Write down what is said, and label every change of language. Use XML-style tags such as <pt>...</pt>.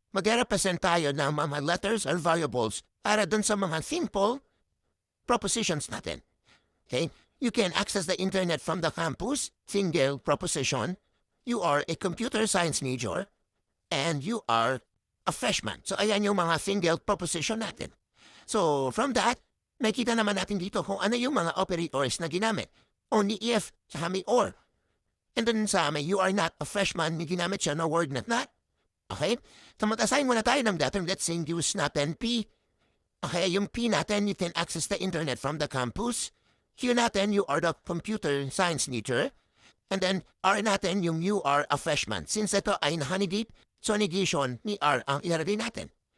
<tl>Mag-represent tayo ng mga letters or variables para dun sa mga simple propositions natin.</tl> <en>Okay? You can access the internet from the campus, single proposition. You are a computer science major and you are a freshman.</en> <tl>So ayan yung mga single proposition natin. So from that, nakita naman natin dito kung ano yung mga operators na ginamit. Only if, saka may or. And then sa may you are not a freshman, may ginamit siya na word na not. Okay? So mag-assign muna tayo ng dating,</tl> <en>let's say,</en> <tl>use natin P.</tl> <en>Okay,</en> <tl>yung P natin,</tl> <en>you can access the internet from the campus.</en> <tl>Q natin,</tl> <en>you are the computer science teacher. And then</en> <tl>R natin, yung</tl> <en>you are a freshman.</en> <tl>Since ito ay na-honeydeep, so negation ni R ang ilalagay natin.</tl>